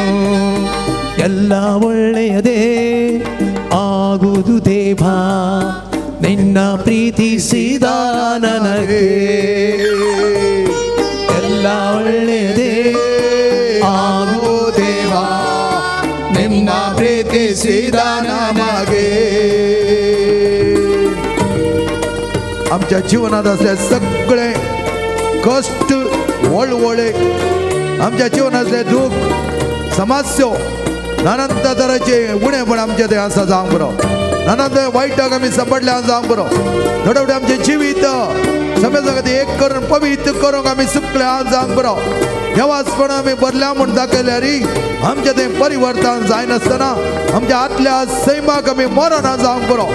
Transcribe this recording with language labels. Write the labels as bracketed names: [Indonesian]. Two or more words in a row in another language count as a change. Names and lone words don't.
[Kannada] ಎಲ್ಲ ಒಳ್ಳೆಯದೇ ಆಗುವುದು ದೇವಾ, ನಿನ್ನ ಪ್ರೀತಿಸಿದ ನನಗೆ. ಎಲ್ಲ ಒಳ್ಳೆಯದೇ ಆಗುವುದು ದೇವಾ, ನಿನ್ನ ಪ್ರೀತಿಸಿದ ನಮಗೆ. [Konkani] आमच्या जीवनात असले सगळे कष्ट, वळवळे, आमच्या जीवनात असले दुःख, समस्या, नाना तराचे उणेपण आमचे ते आसा जावंक बरो, नाना वायटाक आमी सांपडले जावंक बरो. थोडे थोडे आमचे जिवीत सगळे जगात एक करून पवित्र करूंक आमी सुकले जावंक बरो. देवाचपण आमी बदल्या म्हूण दाखयल्यार आमचे ते परिवर्तन जायनासतना आमच्या आतल्या सैमाक आमी मरण जावंक बरो.